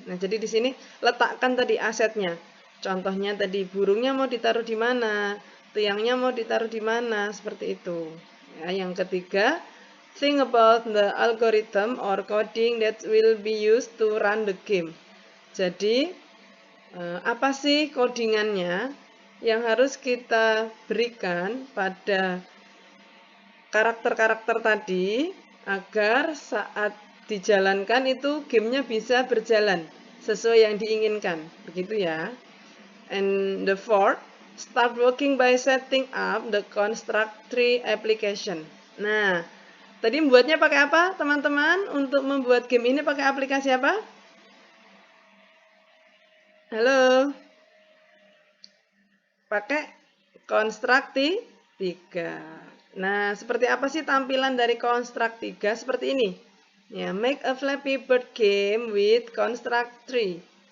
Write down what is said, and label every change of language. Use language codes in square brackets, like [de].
[id] Nah, jadi di sini letakkan tadi asetnya. Contohnya tadi burungnya mau ditaruh di mana, tiangnya mau ditaruh di mana, seperti itu. Ya, yang ketiga, [en] think about the algorithm or coding that will be used to run the game. [id] Jadi, apa sih codingannya yang harus kita berikan pada karakter-karakter tadi agar saat dijalankan itu gamenya bisa berjalan sesuai yang diinginkan. Begitu ya. [en] And the fourth, start working by setting up the construct tree application. [id] Nah, tadi membuatnya pakai apa, teman-teman? Untuk membuat game ini pakai aplikasi apa? Halo? Pakai Construct 3. Nah, seperti apa sih tampilan dari Construct 3? Seperti ini. [en] Ya, make a Flappy Bird game with Construct 3.